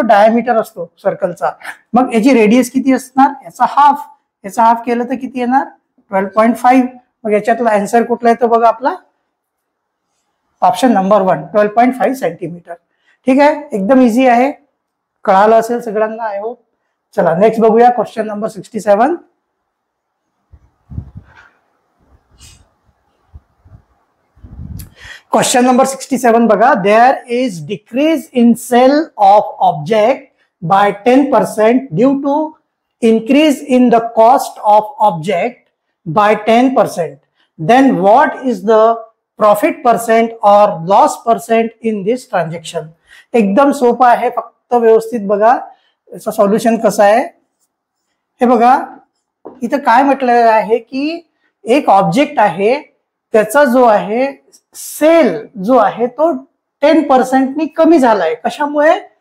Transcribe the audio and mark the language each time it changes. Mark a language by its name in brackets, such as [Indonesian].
[Marathi] Diameter असतो सर्कलचा. मग याची रेडियस किती असणार? याचा हाफ केलं तर किती येणार? 12.5. मग याच्यातला आन्सर कुठला येतो बघा आपला? Option number 1, 12.5 centimetre. ठीक आहे, एकदम इझी आहे, कळालं असेल सगळ्यांना आय होप. चला नेक्स्ट बघूया क्वेश्चन नंबर 67. क्वेश्चन नंबर 67 बघा. [English] There is decrease in sale of object by 10% due to increase in the cost of object by 10%. Then what is the profit percent or loss percent in this transaction? [Marathi] एकदम सोपं आहे, फक्त व्यवस्थित बघा याचं solution कसं आहे. हे बघा इथं काय म्हटलेलं आहे की एक ऑब्जेक्ट आहे, त्याचा जो आहे सेल जो आहे तो 10% कमी झालाय. कशामुळे?